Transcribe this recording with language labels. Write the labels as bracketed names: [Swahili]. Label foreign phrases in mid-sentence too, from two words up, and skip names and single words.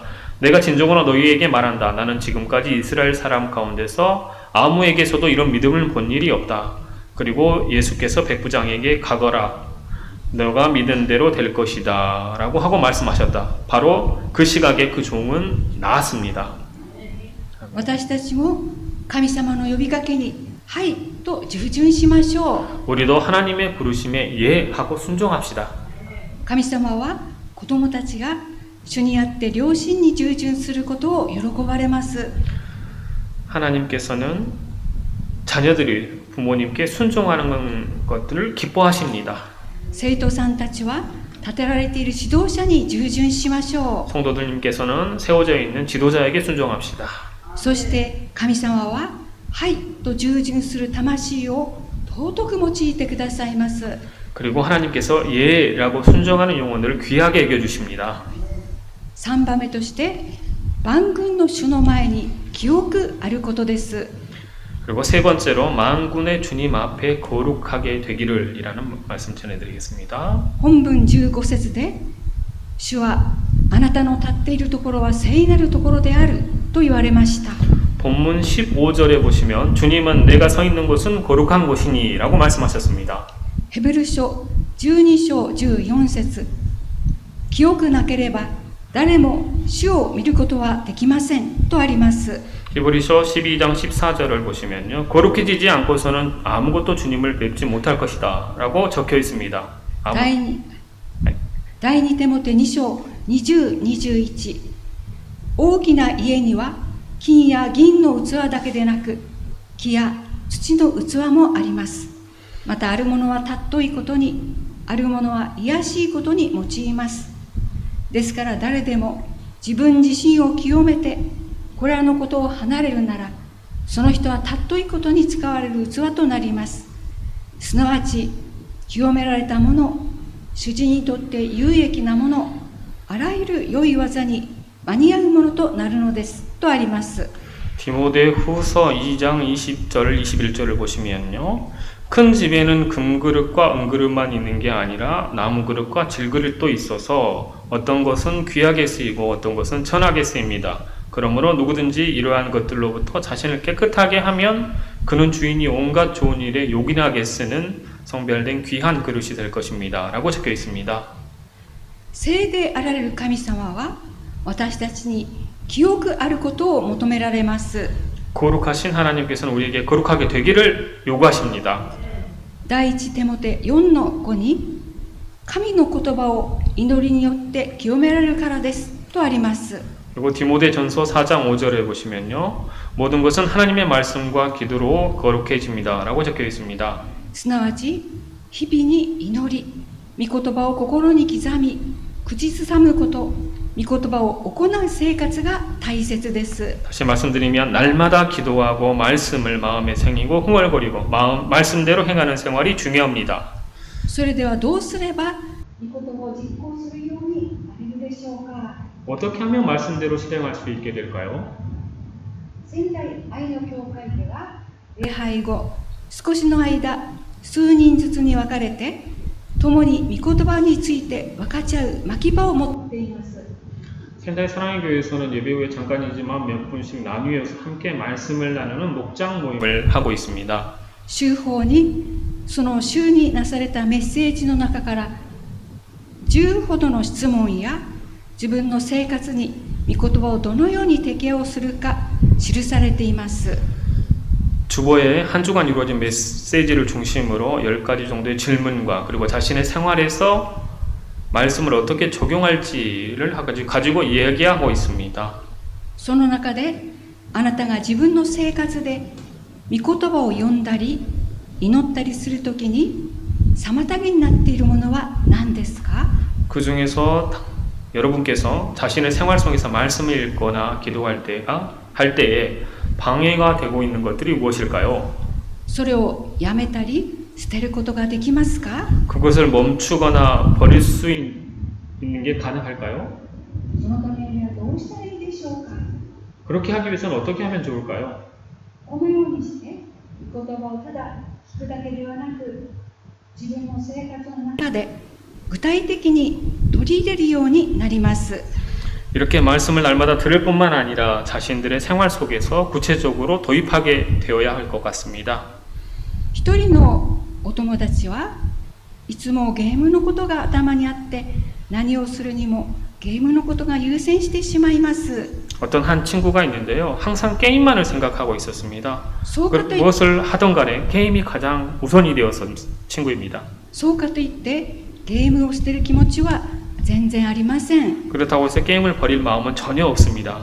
[Korean] 내가 진정으로 너희에게 말한다. 나는 지금까지 이스라엘 사람 가운데서 아무에게서도 이런 믿음을 본 일이 없다. 그리고 예수께서 백부장에게 가거라. 너가 믿은 대로 될 것이다. 라고 하고 말씀하셨다. 바로 그 시각에 그 종은 나았습니다. [Japanese] 私たちも神様の呼びかけにはいと従順しましょう。 [Korean] 우리도 하나님의 부르심에 예 하고 순종합시다. [Japanese] 神様は子供たちが主にあって良心に従順することを喜ばれます。 [Korean] 하나님께서는 자녀들이 부모님께 순종하는 것들을 기뻐하십니다. [Japanese] 生徒さんたちは立てられている指導者に従順しましょう。 [Korean] 성도들님께서는 세워져 있는 지도자에게 순종합시다. [Japanese] そして神様ははいと従順する魂を尊く用いてくださいます。 [Korean] 그리고 하나님께서 예라고 순종하는 영혼들을 귀하게 여겨주십니다. [Japanese] 3 番目として万軍の主の前に清くあることです。 [Korean] 그리고 세 번째로 만군의 주님 앞에 거룩하게 되기를 이라는 말씀 전해드리겠습니다. [Japanese] 本文15節で主はあなたの立っているところは聖なるところであると言われました。 [Korean] 본문 15절에 보시면 주님은 내가 서 있는 곳은 거룩한 곳이니 라고 말씀하셨습니다. [Japanese] ヘブル書12章14節清くなければ誰も主を見ることはできませんとあります。 [Korean] 히브리서 12장 14절을 보시면요. 거룩해지지 않고서는 아무것도 주님을 뵙지 못할 것이다 라고 적혀 있습니다. [Japanese] 第2テモテ2章20、21大きな家には金や銀の器だけでなく木や土の器もあります。またあるものは尊いことにあるものは卑しいことに用います。ですから誰でも自分自身を清めてこれらのことを離れるならその人は尊いことに使われる器となります。すなわち清められたもの主人にとって有益なものあらゆる良い技に間に合うものとなるのですとあります。 [Korean] 디모데후서 2장 20절 21절을 보시면요. 큰 집에는 금그릇과 은그릇만 있는 게 아니라 나무그릇과 질그릇도 있어서 어떤 것은 귀하게 쓰이고 어떤 것은 천하게 쓰입니다. 그러므로 누구든지 이러한 것들로부터 자신을 깨끗하게 하면 그는 주인이 온갖 좋은 일에 요긴하게 쓰는 성별된 귀한 그릇이 될 것입니다. 라고 적혀 있습니다. [Japanese] 聖であられる神様は私たちに清くあることを求められます。 [Korean] 거룩하신 하나님께서는 우리에게 거룩하게 되기를 요구하십니다. [Japanese] 第一テモテ4の5に神の言葉を祈りによって清められるからですとあります。 [Korean] 그리고 디모데전서 4장 5절에 보시면요. 모든 것은 하나님의 말씀과 기도로 거룩해집니다. 라고 적혀 있습니다. [Japanese] すなわち日々に祈り御言葉を心に刻み口ずさむこと御言葉を行う生活が大切です。 [Korean] 다시 말씀드리면 날마다 기도하고 말씀을 마음에 새기고 흥얼거리고 말씀대로 행하는 생활이 중요합니다. [Japanese] それではどうすれば御言葉を実行するようになれるでしょうか。 [Korean] 어떻게 하면 말씀대로 실행할 수 있게 될까요? [Japanese] 仙台愛の教会では礼拝後少しの間数人ずつに分かれて共に御言葉について分かち合う牧場を持っています。 [Korean] 仙台 사랑의 교회에서는 예배 후에 잠깐이지만 몇 분씩 나뉘어서 함께 말씀을 나누는 목장 모임을 하고 있습니다. [Japanese] 週報にその週になされたメッセージの中から10ほどの質問や自分の生活に御言葉をどのように適用するか記されています。 [Korean] 주보에 한 주간 이루어진 메시지를 중심으로 10가지 정도의 질문과 그리고 자신의 생활에서 말씀을 어떻게 적용할지를 가지고 이야기하고 있습니다. [Japanese] その中であなたが自分の生活で御言葉を読んだり祈ったりするときに妨げになっているものは何ですか？ [Korean] 그 중에서 여러분께서 자신의 생활 속에서 말씀을 읽거나 기도할 때에 방해가 되고 있는 것들이 무엇일까요? [Japanese] それをやめたり捨てることができますか？ [Korean] 그것을 멈추거나 버릴 수 있는 게 가능할까요? [Japanese] そのためにはどうしたらいいでしょうか？ [Korean] 그렇게 하기 위해서는 어떻게 하면 좋을까요? [Japanese] このようにして御言葉をただ聞くだけではなく、自分の生活の中で具体的に取り入れるようになります。 [Korean] 이렇게 말씀을 날마다 들을 뿐만 아니라 자신들의 생활 속에서 구체적으로 도입하게 되어야 할 것 같습니다. [Japanese] 一人のお友達はいつもゲームのことが頭にあって、何をするにもゲームのことが優先してしまいます。 [Korean] 어떤 한 친구가 있는데요. 항상 게임만을 생각하고 있었습니다. [Japanese] そうかといって [Korean] 무엇을 하던 간에 게임이 가장 우선이 되었던 친구입니다. [Japanese] そうかといってゲームを捨てる気持ちは全然ありません。 [Korean] 그렇다고 해서 게임을 버릴 마음은 전혀 없습니다.